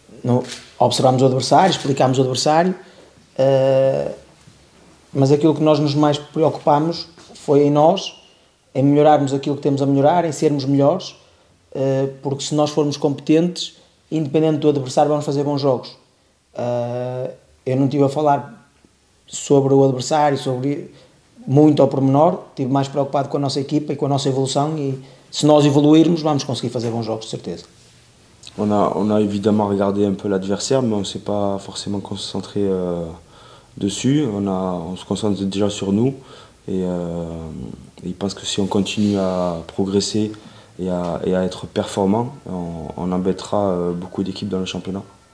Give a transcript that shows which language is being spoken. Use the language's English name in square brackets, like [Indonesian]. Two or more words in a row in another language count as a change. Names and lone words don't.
[Portuguese] Nós observámos o adversário, explicámos o adversário, mas aquilo que nós nos mais preocupámos foi em nós, em melhorarmos aquilo que temos a melhorar, em sermos melhores, porque se nós formos competentes, independente do adversário, vamos fazer bons jogos. Eu não estive a falar sobre o adversário, sobre muito ao pormenor, estive mais preocupado com a nossa equipa e com a nossa evolução, e se nós evoluirmos, vamos conseguir fazer bons jogos, de certeza. [French] On a évidemment regardé un peu l'adversaire, mais on ne s'est pas forcément concentré dessus. On se concentre déjà sur nous. Et je pense que si on continue à progresser et à être performant, on embêtera beaucoup d'équipes dans le championnat.